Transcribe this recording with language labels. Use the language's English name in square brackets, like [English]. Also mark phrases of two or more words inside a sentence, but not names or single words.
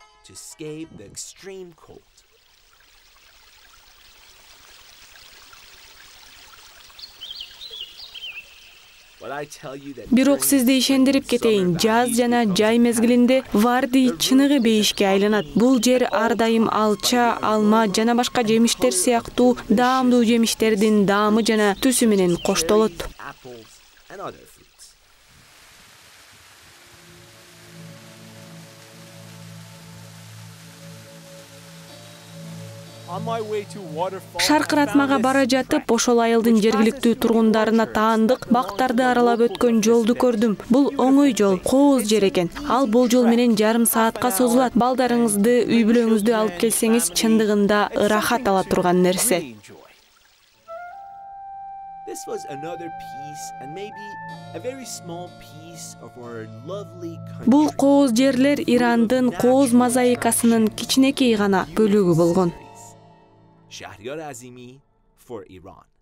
[Kyrgyz] Бирок сизди ишендирип кетейин, жаз жана жай мезгилинде Варди чыныгы бейишке айланат. Бул жер ар дайым алча, алма жана башка жемиштер сыяктуу даамдуу жемиштердин даамы жана түсү менен коштолот. [English] and other fruits. [Kyrgyz] Шаркыратмага бара жатып, ошол айылдын жергиликтүү тургундарына таандык бактарды аралап өткөн жолду көрдүм. Бул оңой жол, кооз жер экен. Ал болжол менен жарым саатка созулат. Балдарыңызды, үй бүлөңүздү алып келсеңиз, чындыгында ырахат ала турган нерсе. [English] This was another piece and maybe a very small piece of our lovely country. [Kyrgyz] Бул кооз жерлер Ирандын кооз мозаикасынын кичинекей гана бөлүгү болгон. [English] Shahriyar Azimi for Iran.